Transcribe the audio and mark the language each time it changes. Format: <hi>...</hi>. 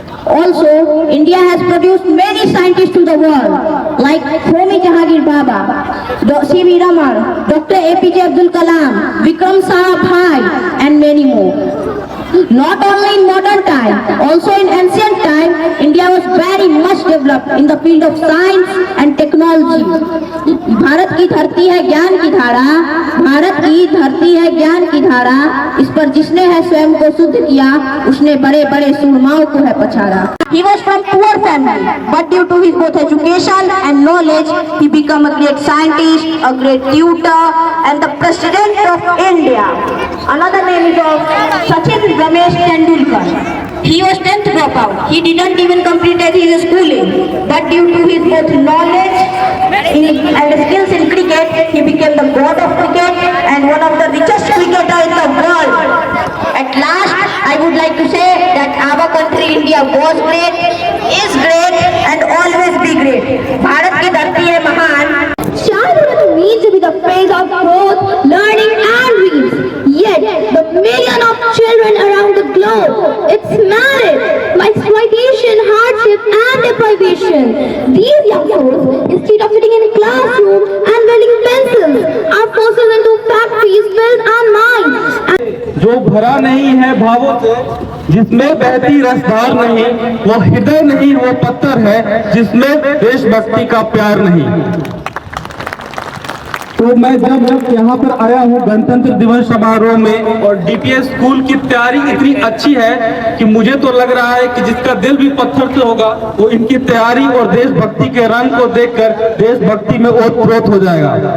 <en>Also, India has produced many scientists to the world, like Homi Jahangir Baba, C.V. Raman, Dr. APJ Abdul Kalam, Vikram Sarabhai, and many more. Not only in modern time, also in ancient time, India was very much developed in the field of science and technology.</en> <hi>Bharat की धरती है ज्ञान की धारा, भारत की धरती है ज्ञान की धारा, इस पर जिसने है स्वयं को शुद्ध किया, उसने बड़े बड़े सूरमाओं को है पछाड़ा.</hi> <en>He was from poor family, but due to his both education and knowledge, he became a great scientist, a great tutor, and the president of India. Another name is of Sachin Ramesh Tendulkar. He was 10th dropout. He didn't even complete his schooling, but due to his both knowledge and skills in cricket, he became the god of cricket and one of the richest cricketer in the world. At last, I would like to say that our country India was great, is great, and always be great.</en> <hi>Bharat की धरती है महान.</hi> <en>Childhood means to be the phase of growth, learning, and dreams. Yet, the million of children around the globe, it's married by exploitation, hardship, and deprivation. These young souls, instead of sitting in a classroom and building pencils, are forced into factories, built on minds.</en> <hi>जो भरा नहीं है भावों से, जिसमें बहती रसधार नहीं, वो हृदय नहीं, वो पत्थर है जिसमें देशभक्ति का प्यार नहीं. तो मैं जब यहाँ पर आया हूँ गणतंत्र दिवस समारोह में, और डीपीएस स्कूल की तैयारी इतनी अच्छी है कि मुझे तो लग रहा है कि जिसका दिल भी पत्थर से होगा वो इनकी तैयारी और देशभक्ति के रंग को देखकर देशभक्ति में ओतप्रोत हो जाएगा.</hi>